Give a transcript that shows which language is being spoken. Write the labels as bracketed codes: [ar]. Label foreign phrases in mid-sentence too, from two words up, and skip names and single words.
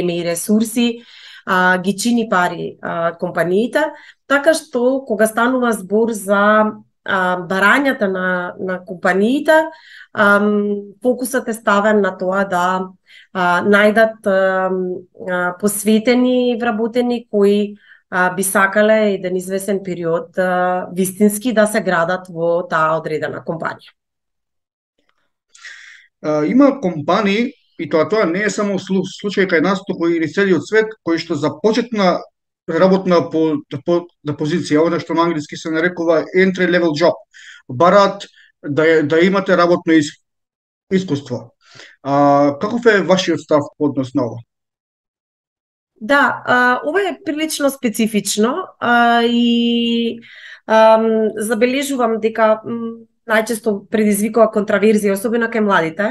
[mk] и ресурси, ги чини пари компаниите, така што кога станува збор за барањата на компаниите, фокусот е ставен на тоа да најдат посветени вработени кои би сакале еден известен период вистински да се градат во таа одредена компанија. Има компании, и тоа не е само случај кај нас, туку и целиот свет, кои што започетна работна на позиција, она што на англиски се нарекува [en] entry level job, [mk] бараат да имате работно искуство. Каков е вашиот став по однос на ова? Да, ова е прилично специфично и забележувам дека најчесто предизвикува контраверзија, особено кај младите.